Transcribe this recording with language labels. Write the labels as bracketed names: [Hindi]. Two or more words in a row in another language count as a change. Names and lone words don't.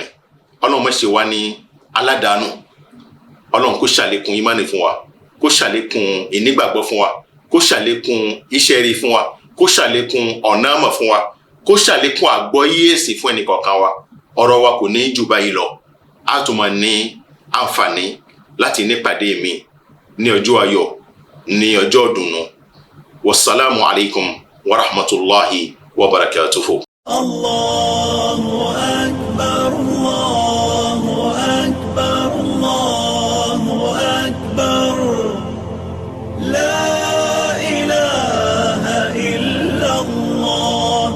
[Yoruba] Ọlọ́run má ṣe wá ní aládàánù. Ọlọ́run kó ṣàlékún ìmánì fún wa, kó ṣàlékún ìnígbàgbọ́ fún wa, kó ṣàlékún iṣẹ́ rí fún wa, kó ṣàlékún ọ̀nà àmọ̀ fún wa, kó ṣàlékún àgbọ́yé ẹ̀sìn fún ẹnìkọ̀ọ̀kan wa. Ọ̀rọ̀ wa kò ní jù báyìí lọ. A tún máa ní àǹfààní láti nípàdé mi ní ọjọ́ ayọ̀, ní ọjọ́ ìdùnnú. [Arabic] والسلام عليكم ورحمة الله وبركاته. الله أكبر الله أكبر الله أكبر. لا إله إلا الله.